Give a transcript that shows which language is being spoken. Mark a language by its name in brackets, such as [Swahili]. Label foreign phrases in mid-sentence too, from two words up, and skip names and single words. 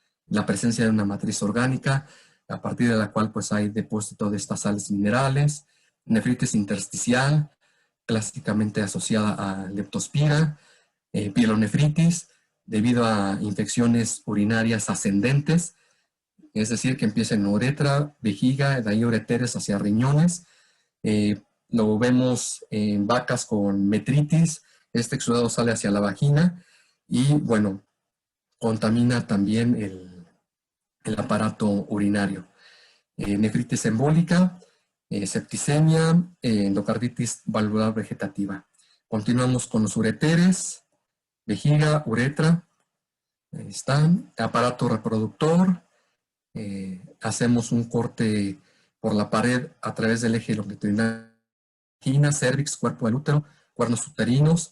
[Spanish] la presencia de una matriz orgánica, a partir de la cual pues hay depósito de estas sales minerales, nefritis intersticial, clásicamente asociada a leptospira, pielonefritis, debido a infecciones urinarias ascendentes, es decir, que empieza en uretra, vejiga, de ahí ureteres hacia riñones. Lo vemos en vacas con metritis, este exudado sale hacia la vagina y, bueno, contamina también el aparato urinario. Nefritis embólica, septicemia, endocarditis valvular vegetativa. Continuamos con los ureteres, vejiga, uretra, ahí están, aparato reproductor, hacemos un corte por la pared a través del eje longitudinal, vagina, cervix, cuerpo del útero, cuernos uterinos.